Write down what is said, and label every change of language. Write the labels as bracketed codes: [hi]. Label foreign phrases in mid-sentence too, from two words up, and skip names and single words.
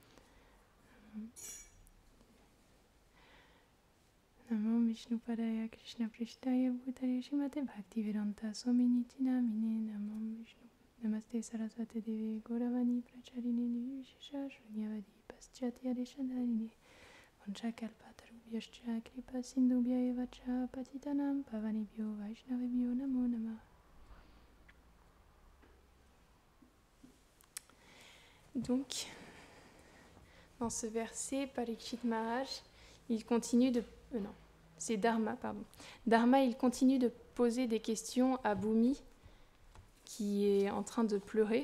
[sa] Namo Vishnu Padaya Krishna Prishtaya Bhutale Shrimate Bhaktivedanta Swaminiti Namine Namo Vishnu Namaste Saraswati Devi Gauravani Pracharine Nivishesha Shunyavadi Paschatya Deshanarine Vanchakalpatarubhyascha Kripa Sindhubhya Evacha Patitanam Pavanibhyo Vaishnavibhyo Namo Namah. [fr] Donc, dans ce verset, Parikshit Maharaj, il continue de... c'est Dharma, pardon. Dharma, il continue de poser des questions à Bhumi, qui est en train de pleurer.